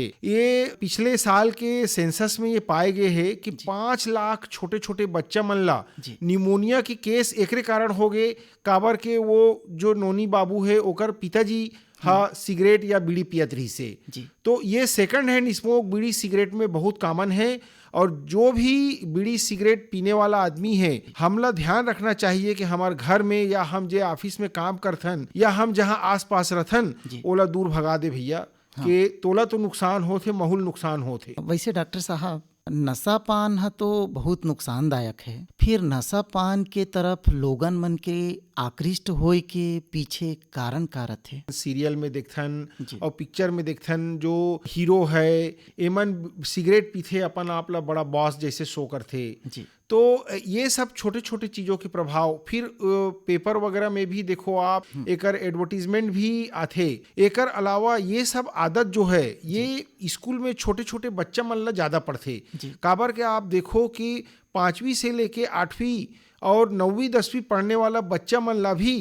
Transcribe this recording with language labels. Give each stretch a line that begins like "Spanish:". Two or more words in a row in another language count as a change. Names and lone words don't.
Chhattisgarhi: ये पिछले साल के सेंसस में ये पाए गए हैं कि 5 लाख छोटे छोटे बच्चा मन ला निमोनिया के केस एकरे कारण हो गए, काबर के वो जो नोनी बाबू है ओकर पिताजी सिगरेट या बीड़ी पियत रही से। तो ये
English: second hand smoke
Chhattisgarhi: बीड़ी सिगरेट में बहुत कॉमन है और जो भी बीड़ी सिगरेट पीने वाला आदमी है हमला ध्यान रखना चाहिए कि हमारे घर में या हम जे ऑफिस में काम करथन या हम जहाँ आस पास रहथन ओला दूर भगा दे भैया कि तोला तो नुकसान होथे, माहौल नुकसान होथे। वैसे डॉक्टर साहब नशा पान ह तो बहुत नुकसानदायक है। फिर नशा पान के तरफ लोगन मन के आकृष्ट होए के पीछे कारण का रथे? सीरियल में देखथन जी। और पिक्चर में देखथन जो हीरो है एमन सिगरेट पीथे, अपन आप ला बड़ा बॉस जैसे शो करथे। जी। तो ये सब छोटे छोटे चीज़ों के प्रभाव फिर पेपर वगैरह में भी देखो आप, एकर एडवर्टीजमेंट भी आथे। एकर अलावा ये सब आदत जो है ये स्कूल में छोटे छोटे बच्चा मन ला ज़्यादा पढ़थे। जी। काबर के आप देखो कि 5वीं से लेके 8वीं और 9वीं 10वीं पढ़ने वाला बच्चा मन ला भी